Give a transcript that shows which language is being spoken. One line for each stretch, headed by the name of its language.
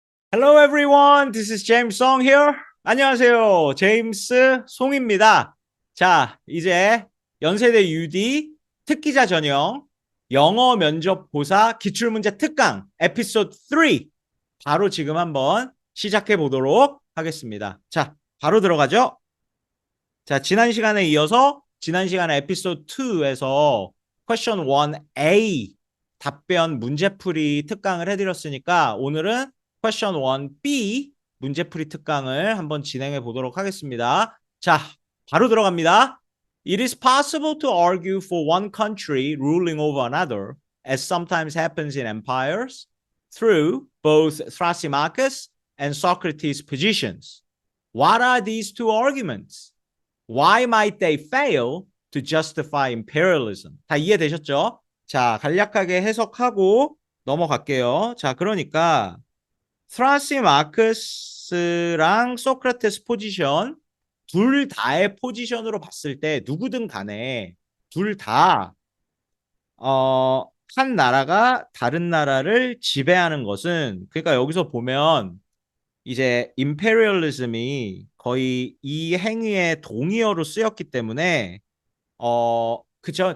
English: Hello everyone, this is James Song here.
Korean: 안녕하세요, 제임스 송입니다. 자, 이제 연세대 UD 특기자 전형 영어 면접 고사 기출문제 특강 에피소드 3 바로 지금 한번 시작해 보도록 하겠습니다. 자, 바로 들어가죠. 자, 지난 시간에 이어서 지난 시간에 에피소드 2에서 퀘션 1A 답변 문제풀이 특강을 해드렸으니까 오늘은 퀘션 1B 문제풀이 특강을 한번 진행해 보도록 하겠습니다. 자, 바로 들어갑니다.
English: It is possible to argue for one country ruling over another, as sometimes happens in empires, through both Thrasymachus and Socrates' positions. What are these two arguments? Why might they fail to justify imperialism?
Korean: 다 이해되셨죠? 자, 간략하게 해석하고 넘어갈게요. 자, 그러니까 스라시마크스랑 소크라테스 포지션 둘 다의 포지션으로 봤을 때 누구든 간에 둘 다 한 나라가 다른 나라를 지배하는 것은 그러니까 여기서 보면 이제 임페리얼리즘이 거의 이 행위의 동의어로 쓰였기 때문에 그죠?